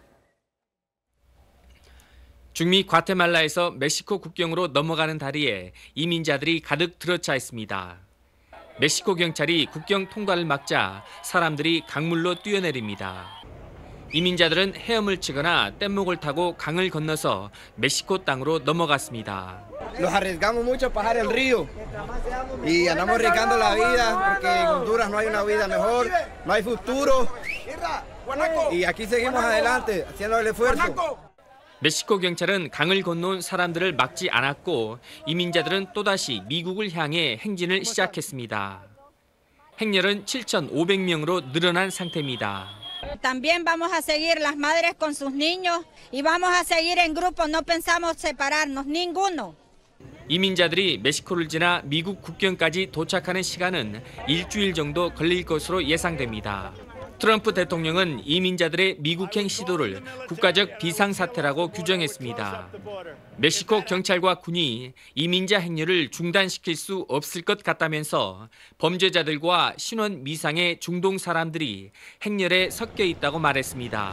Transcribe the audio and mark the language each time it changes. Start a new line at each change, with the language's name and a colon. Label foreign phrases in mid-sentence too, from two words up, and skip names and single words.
Korean: 중미 과테말라에서 멕시코 국경으로 넘어가는 다리에 이민자들이 가득 들어차 있습니다. 멕시코 경찰이 국경 통과를 막자 사람들이 강물로 뛰어내립니다. 이민자들은 헤엄을 치거나 뗏목을 타고 강을 건너서 멕시코 땅으로 넘어갔습니다.
Spanish: Nos arriesgamos mucho a pasar el río y andamos arriesgando la vida porque en Honduras no hay una vida mejor, no hay futuro y aquí seguimos adelante haciendo el esfuerzo.
Korean: 멕시코 경찰은 강을 건너온 사람들을 막지 않았고 이민자들은 또다시 미국을 향해 행진을 시작했습니다. 행렬은 7,500명으로 늘어난 상태입니다.
Spanish: También vamos a seguir las madres con sus niños y vamos a seguir en grupo, no pensamos separarnos ninguno.
Korean: 이민자들이 멕시코를 지나 미국 국경까지 도착하는 시간은 일주일 정도 걸릴 것으로 예상됩니다. 트럼프 대통령은 이민자들의 미국행 시도를 국가적 비상사태라고 규정했습니다. 멕시코 경찰과 군이 이민자 행렬을 중단시킬 수 없을 것 같다면서 범죄자들과 신원 미상의 중동 사람들이 행렬에 섞여 있다고 말했습니다.